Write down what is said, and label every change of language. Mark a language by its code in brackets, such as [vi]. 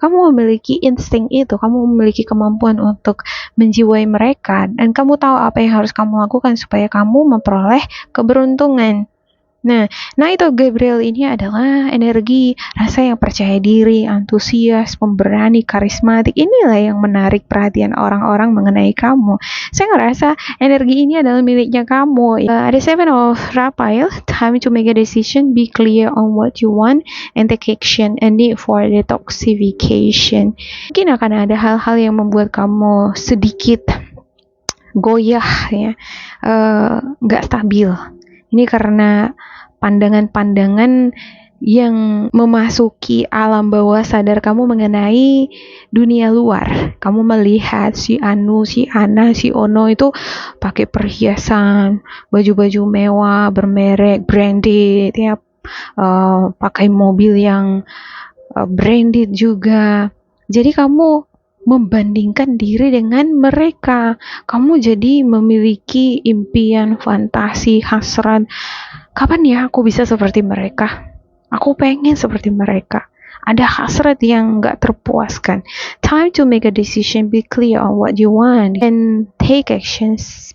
[id] Kamu memiliki insting itu, kamu memiliki kemampuan untuk menjiwai mereka, dan kamu tahu apa yang harus kamu lakukan supaya kamu memperoleh keberuntungan. Nah, Knight of Gabriel ini adalah energi rasa yang percaya diri, antusias, pemberani, karismatik. Inilah yang menarik perhatian orang-orang mengenai kamu. Saya ngerasa energi ini adalah miliknya kamu. [en] Ada Seven of Raphael, time to make a decision, be clear on what you want, and take action, a need for detoxification. [id] Mungkin akan ada hal-hal yang membuat kamu sedikit goyah ya, nggak stabil. Ini karena pandangan-pandangan yang memasuki alam bawah sadar kamu mengenai dunia luar. Kamu melihat si Anu, si Ana, si Ono itu pakai perhiasan, baju-baju mewah, bermerek, branded ya, pakai mobil yang branded juga. Jadi kamu membandingkan diri dengan mereka. Kamu jadi memiliki impian, fantasi, hasrat. Kapan ya aku bisa seperti mereka? Aku pengen seperti mereka. Ada hasrat yang gak terpuaskan. [en] Time to make a decision, be clear on what you want, and take actions.